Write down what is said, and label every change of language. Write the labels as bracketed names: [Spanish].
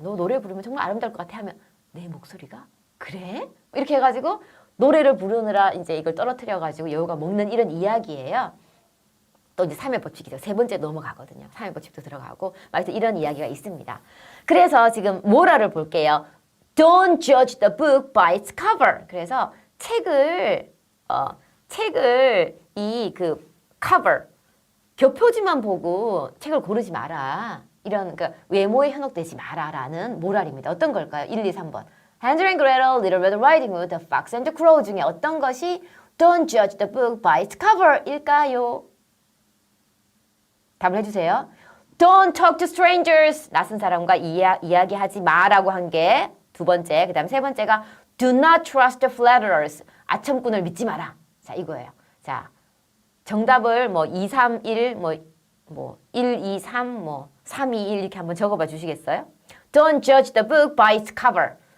[Korean] 너 노래 부르면 정말 아름다울 것 같아 하면 내 목소리가? 그래? 이렇게 해가지고 노래를 부르느라 이제 이걸 떨어뜨려가지고 여우가 먹는 이런 이야기예요. 또 이제 3회 법칙이죠. 세 번째 넘어가거든요. 3회 법칙도 들어가고 그래서 이런 이야기가 있습니다. 그래서 지금 모라를 볼게요. [English] Don't judge the book by its cover. [Korean] 그래서 책을 책을 이 그 cover 겹표지만 보고 책을 고르지 마라. 이런 그러니까 외모에 현혹되지 마라라는 모랄입니다. 어떤 걸까요? 1, 2, 3번. Hansel and Gretel, Little Red Riding Hood, The Fox and the Crow 중에 어떤 것이 [English] Don't judge the book by its cover [Korean] 일까요? 답을 해주세요. [English] Don't talk to strangers. [Korean] 낯선 사람과 이야기하지 마라고 한 게 두 번째. 그 다음 세 번째가 [English] Do not trust the flatterers. [Korean] 아첨꾼을 믿지 마라. 자, 이거예요. 자, 정답을 뭐 2, 3, 1, 뭐 1, 2, 3, 뭐 3, 2, 1 이렇게 한번 적어봐 주시겠어요? [English] Don't judge the book by its cover.